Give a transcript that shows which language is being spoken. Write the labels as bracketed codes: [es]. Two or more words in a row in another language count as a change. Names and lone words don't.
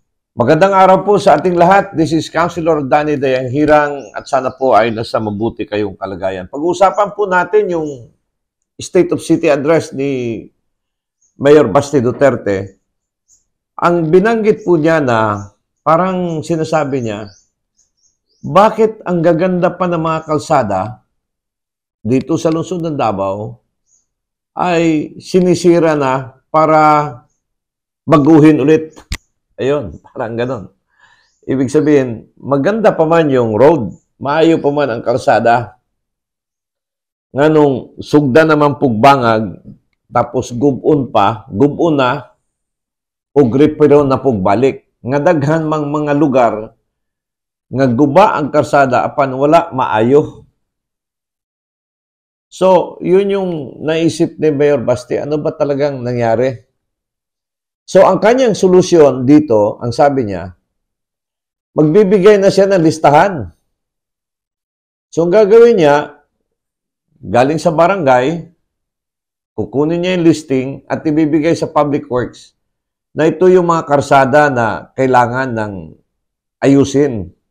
[tl] Magandang araw po sa ating lahat. [en] This is [tl] Councilor Danny Dayanghirang at sana po ay nasa mabuti kayong kalagayan. Pag-uusapan po natin yung State of City Address ni Mayor Basti Duterte. Ang binanggit po niya na parang sinasabi niya, bakit ang gaganda pa ng mga kalsada dito sa lungsod ng Davao ay sinisira na para baguhin ulit. Ayun, parang ganon. Ibig sabihin, maganda pa man yung road, [ceb] maayo pa man ang kalsada. Nga nung sugda naman pugbangag, tapos gubon na, o gripero na pugbalik. Nga daghan mang mga lugar, nga guba ang kalsada, apan wala maayo. [tl] So, yun yung naisip ni Mayor Basti, ano ba talagang nangyari? So, ang kanyang solusyon dito, ang sabi niya, magbibigay na siya ng listahan. So, ang gagawin niya, galing sa barangay, kukunin niya yung listing at ibibigay sa Public Works na ito yung mga karsada na kailangan ng ayusin.